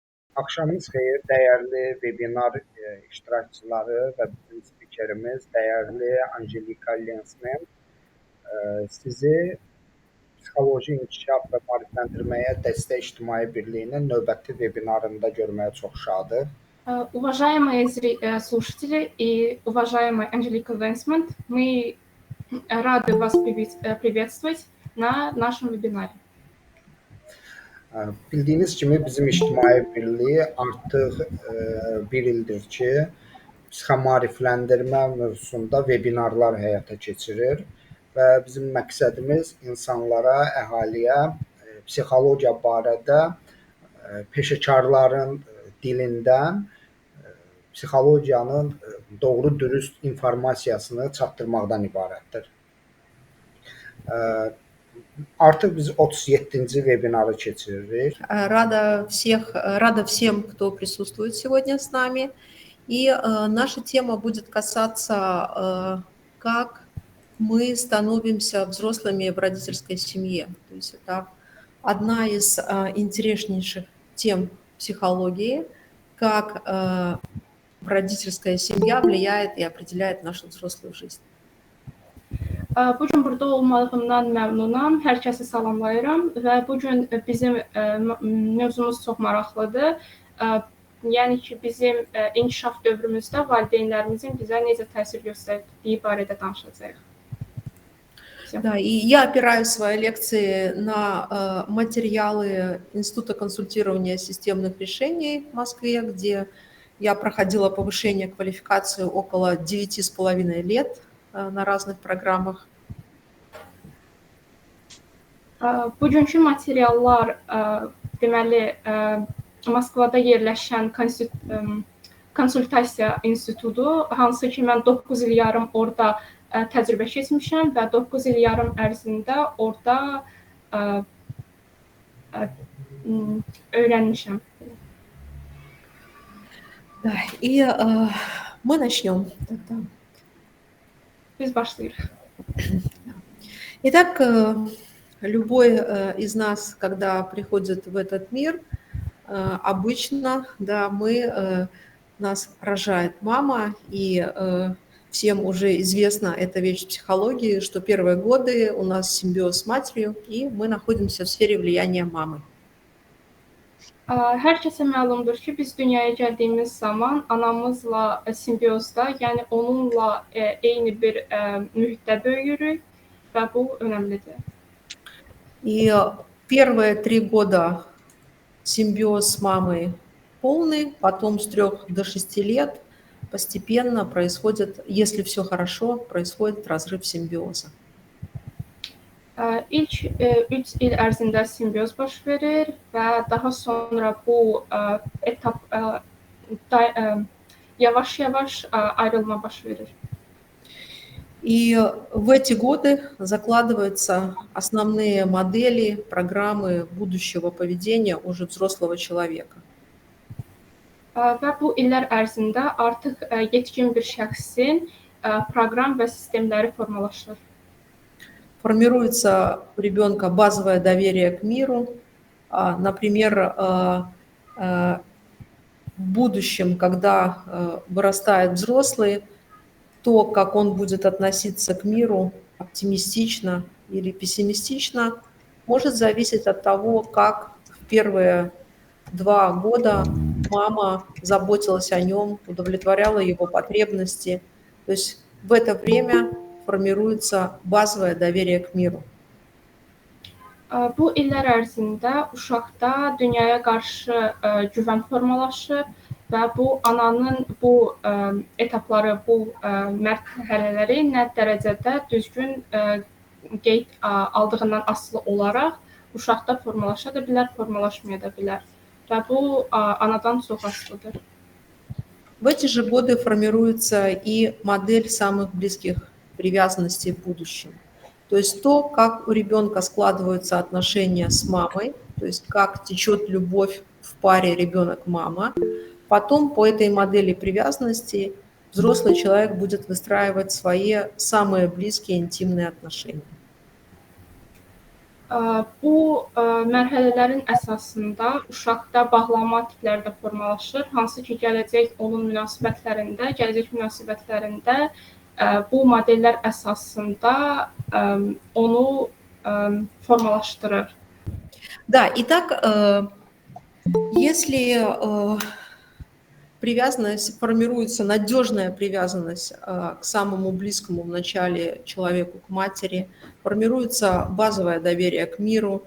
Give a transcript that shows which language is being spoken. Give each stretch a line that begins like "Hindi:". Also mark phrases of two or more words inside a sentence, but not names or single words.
Azerbaijani: Axşamınız xeyir, dəyərli webinar iştirakçıları və bizim spikerimiz, dəyərli Angelika Lensman. Sizi Psixoloji İnkişaf və Maarifləndirməyə Dəstək İctimai Birliyinin növbəti webinarında görməyə çox şadıq.
Russian: Уважаемые слушатели и уважаемый Анжелика Венсмонт, мы рады вас приветствовать на нашем вебинаре.
Azerbaijani: Bildiyiniz kimi bizim İctimai Birliyi artıq bir ildir ki, psixomaarifləndirmə mövzusunda webinarlar həyata keçirir və bizim məqsədimiz insanlara, əhaliyə psixologiya barədə peşəkarların dilindən psixologiyanın doğru, dürüst informasiyasını çatdırmaqdan ibarətdir. Artıq biz 37-ci webinarı keçiririk.
Russian: Рада всем, кто присутствует сегодня с нами. И наша тема будет касаться, как мы становимся взрослыми в родительской семье. То есть это одна из интереснейших тем психологии, как родительская семья влияет и определяет нашу взрослую жизнь.
Azerbaijani: Bu gün burada olmağımdan məmnunam. Hər kəsi salamlayıram və bu gün bizim mövzumuz çox maraqlıdır. Yəni ki, bizim inkişaf dövrümüzdə valideynlərimizin bizə necə təsir göstərdiyi barədə danışacağıq.
Russian: Да, и я опираю свои лекции на материалы Института консультирования системных решений в Москве, где я проходила повышение квалификации около 9,5 лет на разных программах.
Azerbaijani: Bugünkü materiallar deməli Moskvada yerləşən konsultasiya institutu, hansı ki mən 9 il yarım orada təcrübə keçmişəm və 9 il yarım ərzində orada öyrənmişəm.
Russian: Да, и мы начнем.
Azerbaijani: Biz başlayırıq.
Russian: Итак, любой из нас, когда приходит в этот мир, обычно, да, нас рожает мама, и всем уже известна эта вещь в психологии, что первые годы у нас симбиоз с матерью, и мы находимся в сфере влияния мамы.
Azerbaijani: Hər kəsə məlumdur ki, biz dünyaya gəldiyimiz zaman anamızla simbiozda, yəni onunla eyni bir mühitdə böyüyürük və bu önəmlidir.
Russian: И первые 3 года симбиоз с мамой полный, потом с 3 до 6 лет постепенно происходит, если все хорошо, происходит разрыв симбиоза.
Azerbaijani: İlk 3 il ərzində simbioz baş verir və daha sonra bu etap yavaş-yavaş ayrılma baş verir.
Russian: И в эти годы закладываются основные модели, программы будущего поведения уже взрослого человека.
Azerbaijani: Və bu illər ərzində artıq yetkin bir şəxsin proqram və sistemləri formalaşır.
Russian: Формируется у ребенка базовое доверие к миру. Например, в будущем, когда вырастает взрослый, то, как он будет относиться к миру, оптимистично или пессимистично, может зависеть от того, как в первые 2 года мама заботилась о нем, удовлетворяла его потребности. То есть в это время формируется базовое доверие к миру.
Azerbaijani: Bu illər ərzində uşaqda dünyaya qarşı güvən formalaşır və bu ananın bu etapları, bu mərhələləri nə dərəcədə düzgün qeyd aldığından asılı olaraq uşaqda formalaşa da bilər, formalaşmaya da bilər və bu anadan çox asılıdır.
Russian: В эти же годы формируется и модель самых близких привязанностей в будущем. То есть то, как у ребенка складываются отношения с мамой, то есть как течет любовь в паре ребенок-мама. Потом по этой модели привязанности взрослый человек будет выстраивать свои самые близкие интимные отношения.
Azerbaijani: Bu mərhələlərin əsasında uşaqda bağlanma tipləri də formalaşır, hansı ki, gələcək münasibətlərində bu modellər əsasında onu formalaşdırır.
Russian: Да, итак, если привязанность формируется, надежная привязанность к самому близкому в начале человеку, к матери, формируется базовое доверие к миру.